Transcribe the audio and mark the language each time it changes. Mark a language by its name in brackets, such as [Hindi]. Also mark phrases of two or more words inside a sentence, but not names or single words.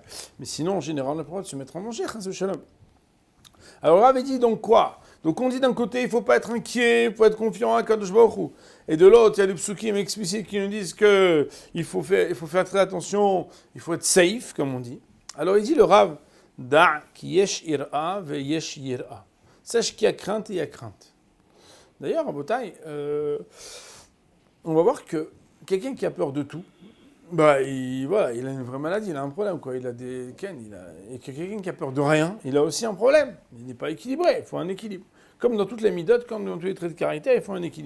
[French] Mais sinon, en général, on n'a pas le droit de se mettre en danger, Alors, Rav dit donc quoi? Donc on dit d'un côté, il ne faut pas être inquiet, il faut être confiant à Kadosh Baruch Hu. Et de l'autre, il y a des psukim explicites qui nous disent qu'il faut faire très attention, il faut être safe, comme on dit. Alors il dit le Rav, [Hebrew] דע כי יש יראה ויש יראה. [French] Sache qu'il y a crainte et il y a crainte. D'ailleurs, en Botaï, on va voir que quelqu'un qui a peur de tout, il a une vraie maladie, il a un problème, quoi. Il a des et quelqu'un qui a peur de rien, il a aussi un problème. Il n'est pas équilibré, il faut un équilibre. Comme dans toutes les midotes, comme dans tous les traits de caractère, il faut un équilibre.